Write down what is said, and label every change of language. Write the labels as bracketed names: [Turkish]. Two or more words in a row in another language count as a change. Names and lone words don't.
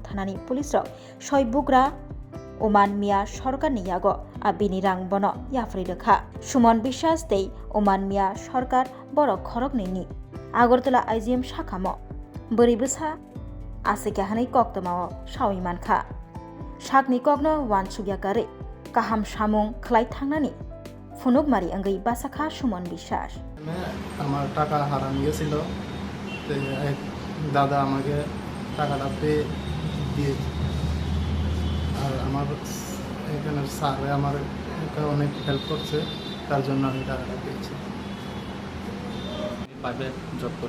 [Kok Borok] thanani police rok soibugra Oman Mia Sarkar ni yago a bini rang bono yafri rekha Sumon Biswas te Oman Mia Sarkar Borok Khorokni ni Agartala IGM Shakamo Boribusa Ase kahanai koktomao sawi mankha sakni kokno wansugya kare kaham samung khlai thangnani phunukmari angai basakha Sumon Biswas [Bangla] আমার টাকা হারানো গেছিল এক দাদা আমাকে টাকাটা পেয়ে দিয়েছে আর আমার এখানে স্যার আমার অনেক হেল্প করছে তার জন্য আমি টাকাটা পেয়েছি [English] private job [Bangla] করি।